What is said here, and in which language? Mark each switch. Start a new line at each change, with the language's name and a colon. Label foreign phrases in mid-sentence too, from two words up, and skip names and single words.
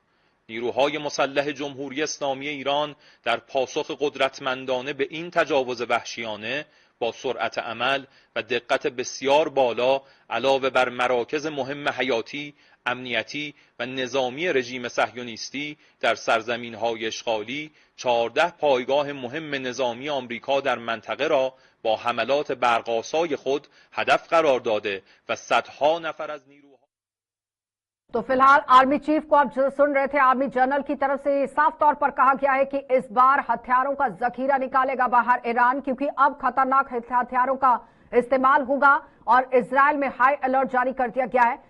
Persian: نیروهای مسلح جمهوری اسلامی ایران در پاسخ قدرتمندانه به این تجاوز وحشیانه با سرعت عمل و دقت بسیار بالا علاوه بر مراکز مهم حیاتی، امنیتی و نظامی رژیم صهیونیستی در سرزمین‌های اشغالی 14 پایگاه مهم نظامی آمریکا در منطقه را با حملات برق‌آسای خود هدف قرار داده و صدها نفر از نیروها
Hindi: तो फिलहाल
English: army chief
Hindi: को आप सुन रहे थे,
English: army general
Hindi: की तरफ से साफ तौर पर कहा गया है कि इस बार हथियारों का जखीरा निकालेगा बाहर ईरान, क्योंकि अब खतरनाक हथियारों का इस्तेमाल होगा और इजराइल में
English: high alert
Hindi: जारी कर दिया गया है।